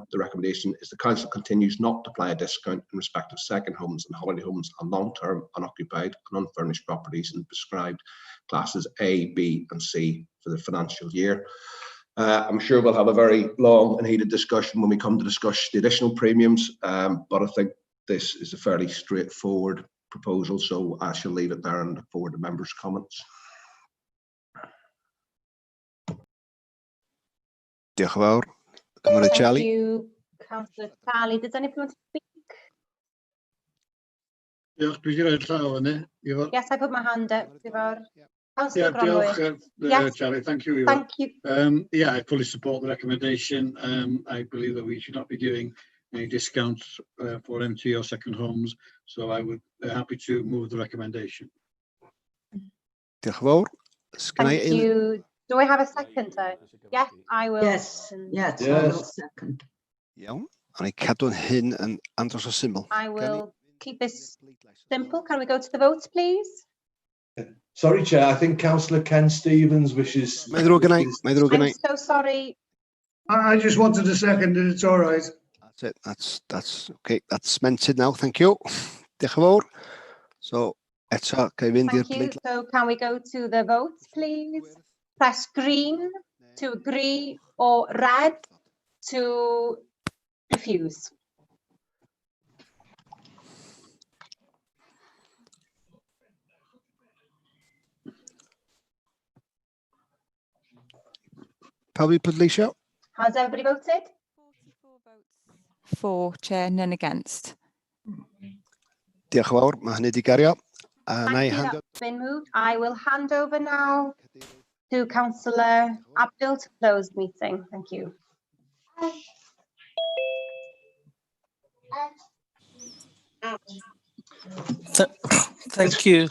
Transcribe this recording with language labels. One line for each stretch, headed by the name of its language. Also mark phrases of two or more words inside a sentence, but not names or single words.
English: The recommendation is the council continues not to apply a discount in respect of second homes and holiday homes and long-term unoccupied and unfurnished properties in prescribed classes A, B and C for the financial year. I'm sure we'll have a very long and heated discussion when we come to discuss the additional premiums, but I think this is a fairly straightforward proposal, so I shall leave it there and look forward to members' comments.
Welsh: Diolch yn fawr. Cynghorydd Charlie.
English: Thank you, Councillor Charlie. Does anybody want to speak?
Welsh: Diolch, dwi 'di roi'r llaw fyny.
English: Yes, I put my hand up. Councillor Yeah, Gronwy. diolch, Charlie. Thank you. Thank you. Yeah, I fully support the recommendation. I believe that we should not be giving any discounts for empty or second homes, so I would be happy to move the recommendation.
Welsh: Diolch yn fawr.
English: Thank you. Do I have a second? Yes, I will. Yes, yes, I will second.
Welsh: Iawn. A ni cadw'n hyn yn andros o syml.
English: I will keep this simple. Can we go to the vote, please? Sorry, Chair, I think Councillor Ken Stevens wishes...
Welsh: Mae'n ddrwg yna, mae'n ddrwg yna.
English: I'm so sorry. I just wanted a second and it's all right. That's it, that's okay, that's cemented now, thank you.
Welsh: Diolch yn fawr. So, eto, ga I fynd i'r
English: Thank you. So can we go to the vote, please? Press green to agree or red to refuse.
Welsh: Pawb i pleidleisio?
English: Has everybody voted? 44 votes for, Chair, none against.
Welsh: Diolch yn fawr, mae hynny wedi gario.
English: Thank you, that's been moved. I will hand over now to Councillor Abdul to close the meeting. Thank you. Thank you.